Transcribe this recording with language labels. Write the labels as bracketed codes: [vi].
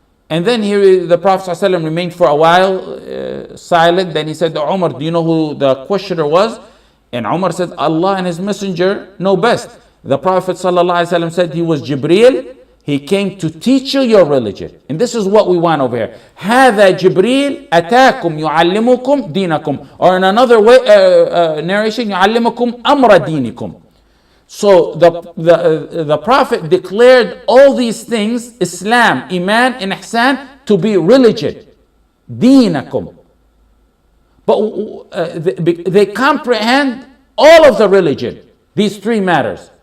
[en] And then here the Prophet ﷺ remained for a while silent. Then he said to Umar, do you know who the questioner was? And Umar said, Allah and His Messenger know best. The Prophet ﷺ said he was Jibril. He came to teach you your religion. And this is what we want over here. [ar] هذا جبريل أتاكم يعلمكم دينكم. [en] Or in another way, narration, [ar] يعلمكم أمر دينكم. [en] So the Prophet declared all these things, Islam, Iman, and Ihsan, to be religion. دينكم. But they comprehend all of the religion. These three matters.